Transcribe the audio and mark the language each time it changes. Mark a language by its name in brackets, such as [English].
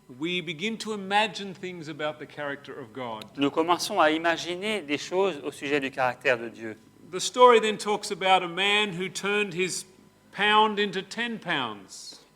[English] we begin to imagine things about the character of God. [French] nous commençons à imaginer des choses au sujet du caractère de Dieu. [English] The story then talks about a man who turned his pound into 10 pounds.